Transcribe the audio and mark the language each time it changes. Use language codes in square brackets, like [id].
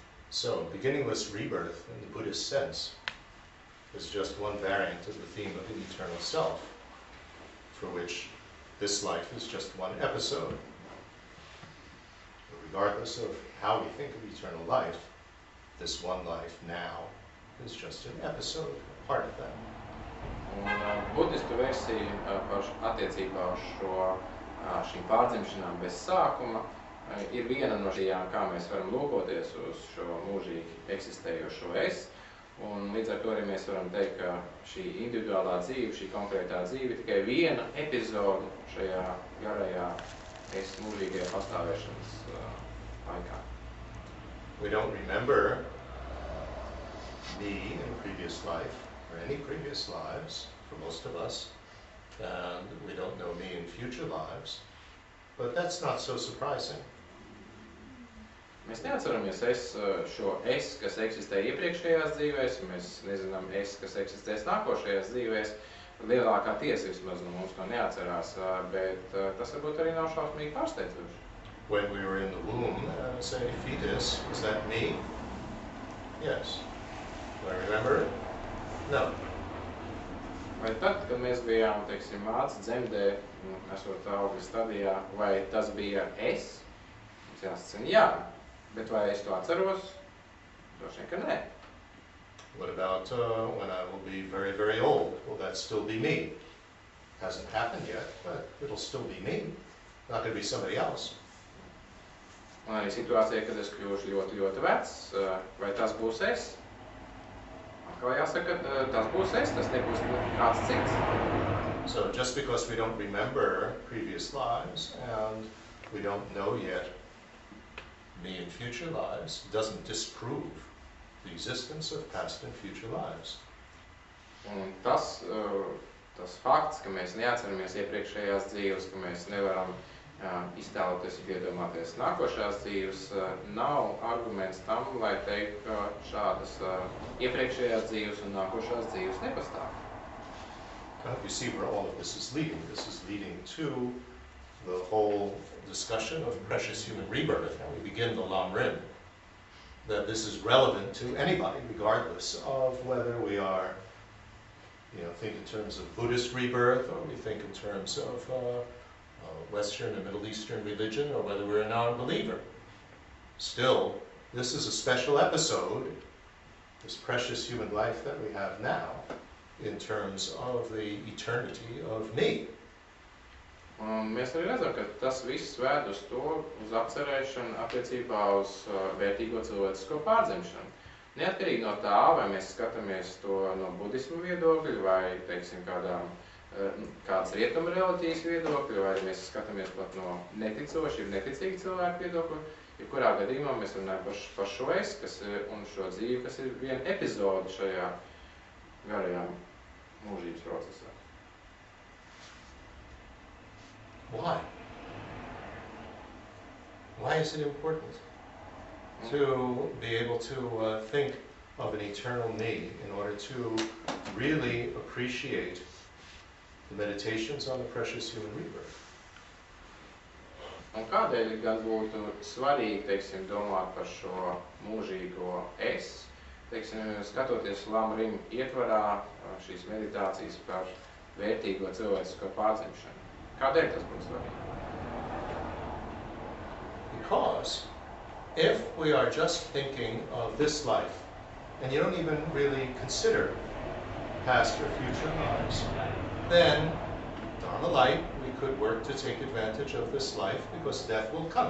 [en] So, beginningless rebirth, in the Buddhist sense, is just one variant of the theme of an eternal self, for which this life is just one episode. But regardless of how we think of eternal life, this one life now is just an episode, a part of that. [lv] Un budistu versija attiecībā uz šīm pārdzimšanām bez sākuma ir viena no šajām, kā mēs varam lūkoties uz šo mūžīgi eksistējošo es. Un līdz ar to arī mēs varam teikt, ka šī individuālā dzīve, šī konkrētā dzīve tikai viena epizode šajā garajā es mūžīgajā pastāvēšanas laikā. [en] We don't remember me in a previous life, or any previous lives, for most of us, and we don't know me in future lives, but that's not so surprising. [lv] Mēs neatceramies šo es, kas eksistē iepriekšējās dzīvēs, un mēs nezinām es, kas eksistēs nākošajās dzīvēs. Lielākā tiesa vismaz no mums to neatcerās, bet tas varbūt arī nav šausmīgi pārsteidzoši. [en] When we were in the womb, as a fetus, was that me? Yes. Do I remember it? No. [lv] Vai tad, kad mēs bijām, teiksim, mātes dzemdē, esot augļa stadijā, vai tas bija es? Mums jāsacina jā, bet vai es to atceros? Droši vien, ka nē. [en] What about when I will be very, very old? Will that still be me? Hasn't happened yet, but it'll still be me. Not going to be somebody else. [lv] Un arī situācija, kad es kļūšu ļoti, ļoti vecs, vai tas būs es? Atkal jāsaka, tas būs es, tas nebūs kāds cits. [en] So just because we don't remember previous lives and we don't know yet me in future lives doesn't disprove the existence of past and future lives. [lv] Un tas fakts, ka mēs neatceramies iepriekšējās dzīves, ka mēs nevaram iztēloties un iedomāties nākošās dzīves, nav arguments tam, lai teikt, ka šādas iepriekšējās dzīves un nākošās dzīves nepastāv. [en] You see where all of this is leading. This is leading to the whole discussion of precious human rebirth. Now we begin the Lam Rim, that this is relevant to anybody, regardless of whether we are, think in terms of Buddhist rebirth, or we think in terms of Western and Middle Eastern religion, or whether we're a non-believer. Still, this is a special episode, this precious human life that we have now, in terms of the eternity of me. [lv] Un mēs arī redzam, ka tas viss vēd uz to, uz apcerēšanu attiecībā uz vērtīgo cilvēcisko pārdzimšanu. Neatkarīgi no tā, vai mēs skatāmies to no budismu viedokļa, vai, teiksim, kādas rietuma reliģijas viedokļa, vai mēs skatāmies pat no neticoši, neticīgi cilvēku viedokļa, jebkurā gadījumā mēs runājam par šo es, un šo dzīvi, kas ir viena epizode šajā garajā mūžības procesā. [en] Why? Why is it important to be able to think of an eternal me in order to really appreciate the meditations on the precious human rebirth? [lv] Un kādēļ gan būtu svarīgi, teiksim, domāt par šo mūžīgo es, teiksim, skatoties Lam Rim ietvarā šīs meditācijas par vērtīgo cilvēcisko pārdzimšanu? Kādēļ tas būtu svarīgi? [en] Because if we are just thinking of this life, and you don't even really consider past or future lives, then Dharma Light, we could work to take advantage of this life because death will come.